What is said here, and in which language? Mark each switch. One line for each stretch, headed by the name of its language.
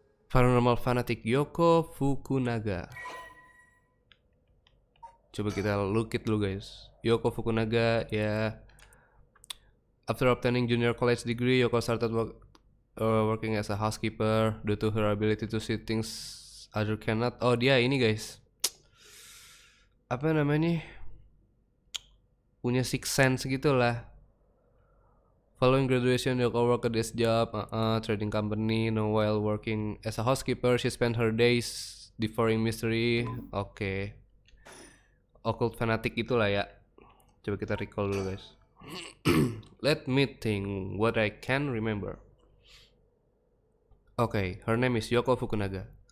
English: Paranormal fanatic Yoko Fukunaga.
Indonesian: Coba kita
English: look it
Indonesian: dulu guys. Yoko Fukunaga, ya.
English: After obtaining junior college degree, Yoko started working as a housekeeper due to her ability to see things other cannot.
Indonesian: Oh dia ini guys, apa namanya, punya sixth sense gitu lah.
English: Following graduation, Yoko worked at this job, trading company. Now while working as a housekeeper, she spent her days devouring mystery. Oke. Occult fanatic
Indonesian: itulah ya. Coba kita recall dulu guys.
English: Let me think what I can remember. Okay, her name is Yoko Fukunaga.